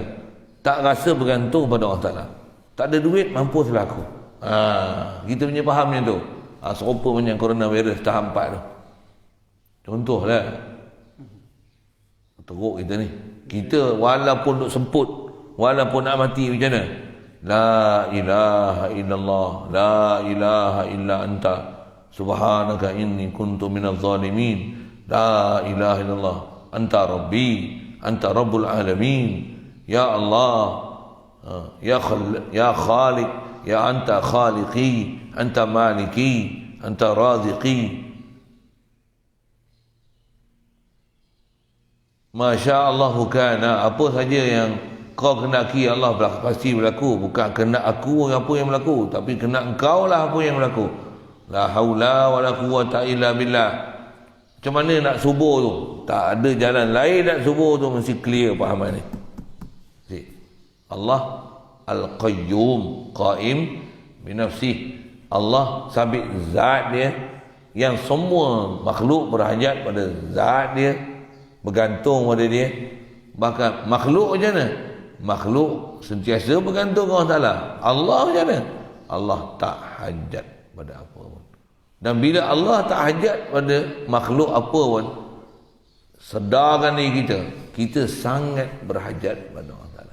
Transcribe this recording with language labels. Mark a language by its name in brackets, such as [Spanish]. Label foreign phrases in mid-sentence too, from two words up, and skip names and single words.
[Malay] Tak rasa bergantung pada Allah Ta'ala. Tak ada duit, mampuslah aku. Kita punya faham macam tu. Serupa macam coronavirus tahap 4 tu. Contohlah. Teruk kita ni. Kita walaupun duk semput, walaupun nak mati macam mana? [Arabic] لا إله إلا الله لا إله إلا أنت سبحانك إني كنت من الظالمين. لا إله إلا الله أنت ربي أنت رب العالمين. يا الله يا خالق يا أنت خالقي أنت مالكي أنت رازقي. ما شاء الله كان, [Malay] apa saja yang kau kenaki Allah pasti berlaku. Bukan kena aku apa yang berlaku, tapi kena engkau lah apa yang berlaku. [Arabic] لا حول ولا قوة إلا بالله. [Malay] Macam mana nak subuh tu? Tak ada jalan lain nak subuh tu, mesti clear pahaman ni. [Arabic] الله القيوم قائم بنفسه. [Malay] Allah sabit zat dia yang semua makhluk berhajat pada zat dia, bergantung pada dia. Bahkan makhluk macam mana? Makhluk sentiasa bergantung kepada Allah Ta'ala. Allah macam mana? Allah tak hajat pada apa pun. Dan bila Allah tak hajat pada makhluk apa pun, sedarkan diri kita sangat berhajat pada Allah Ta'ala.